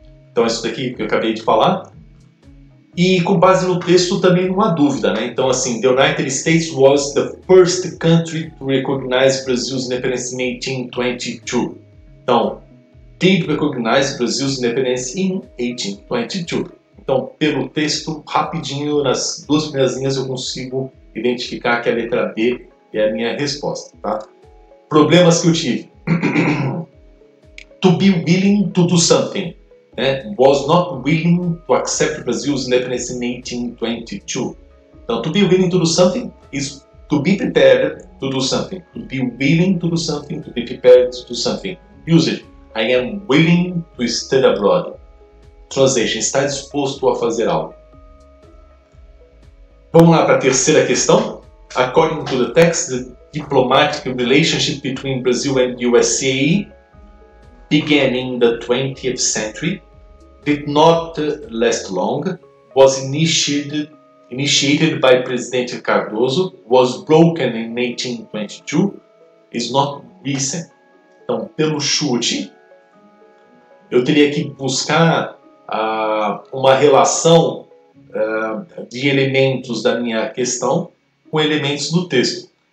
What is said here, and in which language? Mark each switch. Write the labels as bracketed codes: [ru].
[pt] Então isso daqui que eu acabei de falar. E com base no texto também uma dúvida, né? Então assim, [en] the United States was the first country to recognize Brazil's independence in 1822. Então, did recognize Brazil's independence in 1822. [pt] Então, pelo texto, rapidinho, nas duas primeiras linhas eu consigo identificar que a letra B é a minha resposta, tá? Problemas que eu tive. [en] To be willing to do something. Was not willing to accept Brazil's independence in 1822. Então, to be willing to do something is to be prepared to do something. To be willing to do something, to be prepared to do something. Usage, I am willing to study abroad. [pt] Translation, está disposto a fazer algo. Vamos lá para a terceira questão. [en] According to the text, the diplomatic relationship between Brazil and USA began in the 20th century, did not last long, was initiated by President Cardoso, was broken in 1822, is not recent. [pt] Então, pelo chute, eu teria que buscar uma relação de elementos da minha questão com elementos do texto.